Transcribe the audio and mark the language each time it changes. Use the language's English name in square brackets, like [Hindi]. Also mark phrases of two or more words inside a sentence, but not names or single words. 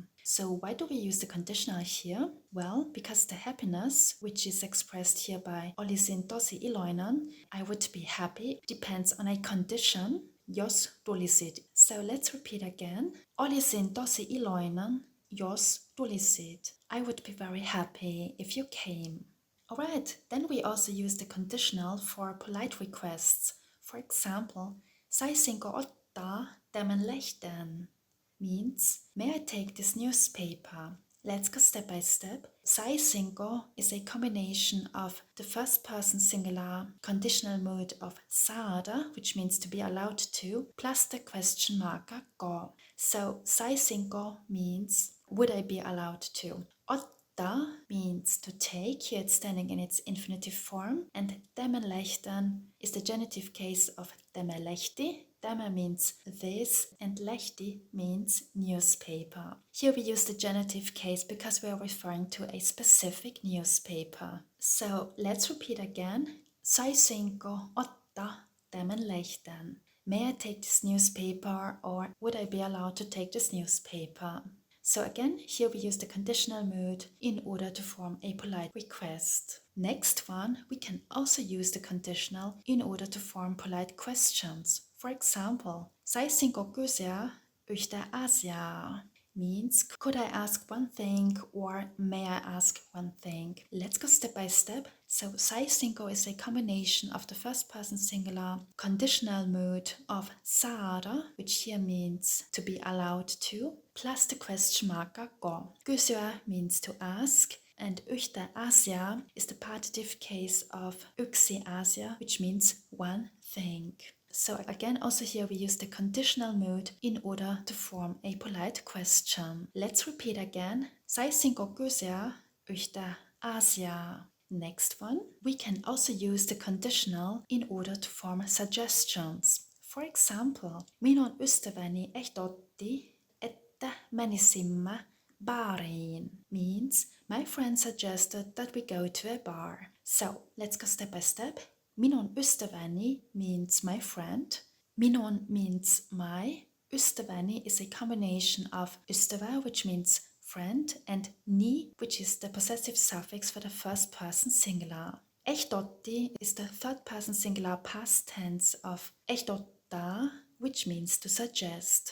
[English] So why do we use the conditional here? Well, because the happiness, which is expressed here by [Finnish] olisin tosi iloinen, [English] I would be happy, depends on a condition, [Finnish] jos tulisit. [English] So let's repeat again. [Finnish] Olisin tosi iloinen, jos tulisit. [English] I would be very happy if you came. Alright, then we also use the conditional for polite requests. For example, [Finnish] saisinko ottaa tämän lehden? [English] Means, may I take this newspaper? Let's go step by step. Saisinko is a combination of the first person singular conditional mood of saada, which means to be allowed to, plus the question marker ko. So saisinko means, would I be allowed to? Ottaa means to take, here it's standing in its infinitive form, and [Finnish] tämän lehden [English] is the genitive case of [Finnish] tämä lehti. [English] Tämä means this, and lehti means newspaper. Here we use the genitive case because we are referring to a specific newspaper. So let's repeat again. Saisinko ottaa tämän lehden? May I take this newspaper, or would I be allowed to take this newspaper? So again, here we use the conditional mood in order to form a polite request. Next one, we can also use the conditional in order to form polite questions. For example, [Finnish] saisinko kysyä yhtä asiaa? [English] Means, could I ask one thing, or may I ask one thing? Let's go step by step. So saisinko is a combination of the first person singular conditional mood of saada, which here means to be allowed to, plus the question marker ko. Kysyä means to ask, and [Finnish] yhtä asiaa [English] is the partitive case of [Finnish] yksi asia, [English] which means one thing. So again, also here we use the conditional mood in order to form a polite question. Let's repeat again. [Finnish] Saisin kokysia yhtä asiaa. [English] Next one, we can also use the conditional in order to form suggestions. For example, [Finnish] minun ystäväni ehdotti, että menisimme baariin, [English] means my friend suggested that we go to a bar. So let's go step by step. [Finnish] Minun ystäväni [English] means my friend. Minun means my. Ystäväni is a combination of ystävä, which means friend, and ni, which is the possessive suffix for the first person singular. Ehdotti is the third person singular past tense of ehdottaa, which means to suggest.